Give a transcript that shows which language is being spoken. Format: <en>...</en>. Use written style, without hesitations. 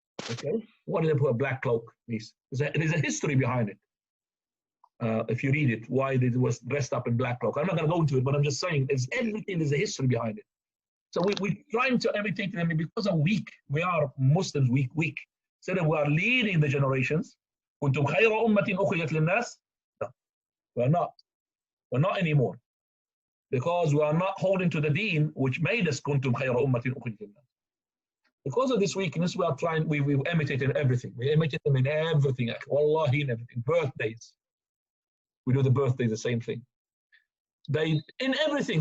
<en>Okay, why do they put a black cloak? There's a history behind it. If you read it, why they was dressed up in black cloak. I'm not going to go into it, but I'm just saying there's a history behind it. So we're trying to imitate them because we're weak. We are Muslims, weak. So that we are leading the generations.</en> <ar>كنتم خير أمة أخرجت للناس.</ar> <en>No, we're not. We're not anymore. Because we are not holding to the deen which made us</en> <ar>كنتم خير أمة أخرجت للناس.</ar> <en>Because of this weakness, we are trying. We imitated everything. We imitate them in everything. Wallahi, in everything. Birthdays. We do the birthdays, the same thing. They in everything.</en>